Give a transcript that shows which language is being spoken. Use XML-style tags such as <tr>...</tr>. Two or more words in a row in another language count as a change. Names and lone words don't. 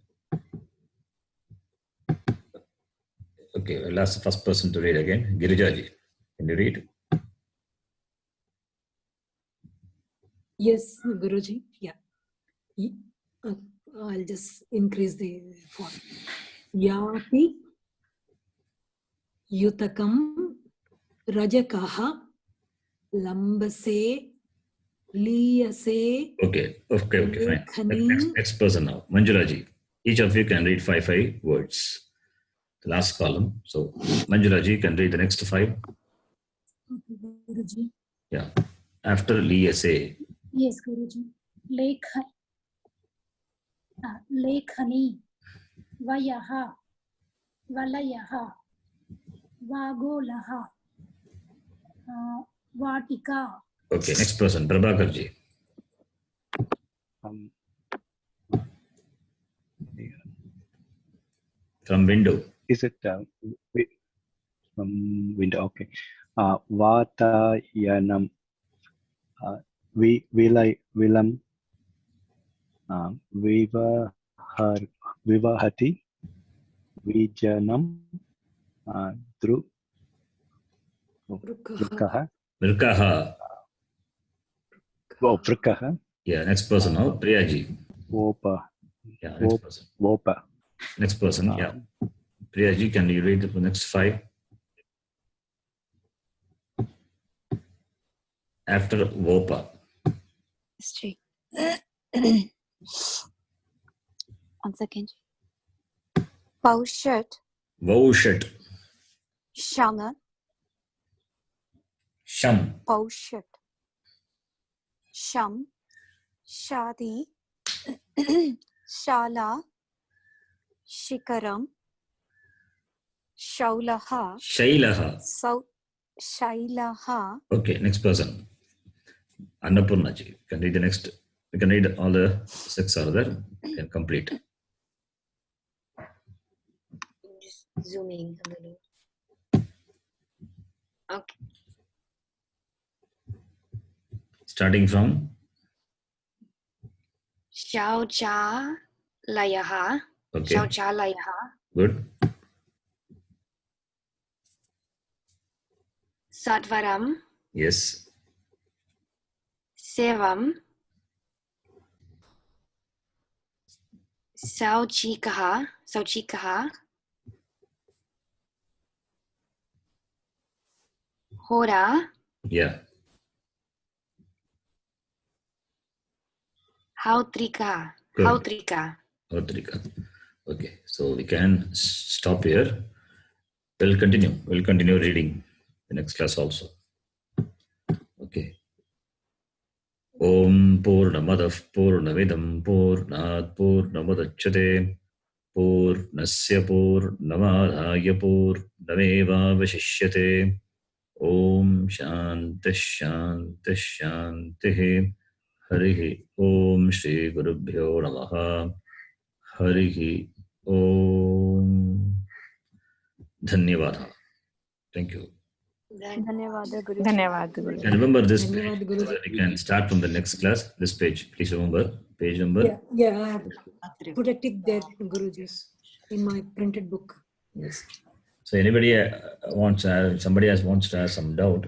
<en>Okay, I'll ask the first person to read again. Girijaji, can you read? Yes, Guruji. Yeah. I'll just increase the font.</en> <sa>Yapi yutakam rajakaha lambase liyase.</sa> <en>Okay, fine.</en> <sa>Lekhani.</sa> <en>Next person now. Manjulaji. Each of you can read five words. The last column. So Manjulaji can read the next 5. Okay, Guruji. Yeah. After Liyase. Yes, Guruji.</en> <sa>Lekhani, Vayaha, Valayaha, Vagolaha, Vatika.</sa> <en>Okay, next person, Prabhakarji. From window. Is it from window? Okay.</en> <sa>Vatayanam, Vilam, Vivahati, Vijanam, Vrkaha. Vrkaha.</sa> <en>Oh, Vrkaha. Yeah, next person now, Priyaji.</en> <sa>Vopa.</sa> <en>Yeah, next person.</en> <sa>Vopa.</sa> <en>Next person, yeah. Priyaji, can you read the next 5? After Vopa. Straight. 1 second.</en> <sa>Paushat. Vaushat. Shama. Sham. Paushat. Sham. Shadi. Shala. Shikaram. Shaulaha. Shailaha. Shailaha.</sa> <en>Okay, next person. Annapurnaji. You can read the next. You can read all the 6 are there. You can complete. Just zooming a little. Okay. Starting from</en> <sa>Shauchalayaha.</sa> <en>Okay.</en> <sa>Shauchalayaha.</sa> <en>Good.</en> <sa>Sadvaram.</sa> <en>Yes.</en> <sa>Sevam. Sauchikaha. Hora.</sa> <en>Yeah.</en> <sa>Hautrika.</sa> <en>Good.</en> <sa>Hautrika.</sa> <en>Okay, so we can stop here. We'll continue reading the next class also. Okay.</en> <sa>Om Purnamadav Purnamidam Purnat Purnamudachyate Purnasya Purnamadhaya Purnameva Vashishyate. Om Shanti. Harihi Om Shri Gurubhyo Namaha. Harihi Om. Dhanyavada.</sa> <en>Thank you.</en> <sa>Dhanyawada Guruji.</sa> <hi>Dhanyawad Guru.</hi> <en>And remember this page</en> <hi>Dhanyawad,</hi> <en>so Guruji. that we can start from the next class. This page, please remember page number. Yeah, I have protected that, Guruji, in my printed book. Yes. So anybody wants to have some doubt.</en>